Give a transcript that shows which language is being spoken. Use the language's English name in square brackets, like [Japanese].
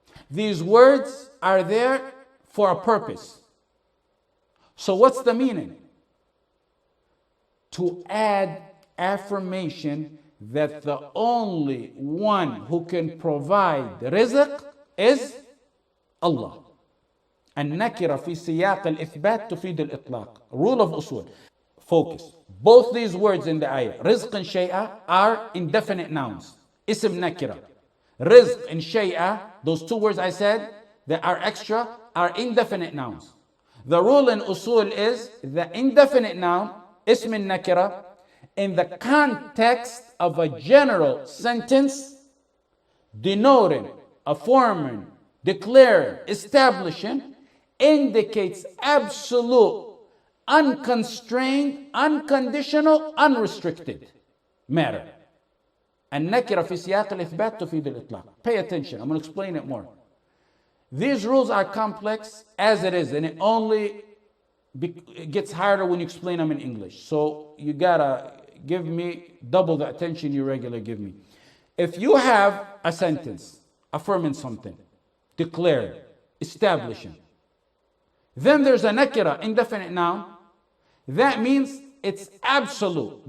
[English] These words are there for a purpose. So what's the meaning? To add affirmation that the only one who can provide rizq is Allah. [Arabic] النكرة في سياق الإثبات تفيد الإطلاق. [English] Rule of Usool. Focus. Both these words in the ayah, rizq and shay'a, are indefinite nouns. Ism nakira. Rizq and shay'a, those two words I said that are extra, are indefinite nouns. The rule in Usool is the indefinite noun, ism nakira, in the context of a general sentence denoting, affirming, declaring, establishing, indicates absolute, unconstrained, unconditional, unrestricted matter. [Arabic] النكرة في سياق الإثبات تفيد الإطلاق. [English] Pay attention, I'm going to explain it more. These rules are complex as it is, and it gets harder when you explain them in English. So you gotta give me double the attention you regularly give me. If you have a sentence affirming something, declaring, establishing, then there's a nakira, indefinite noun, that means it's absolute.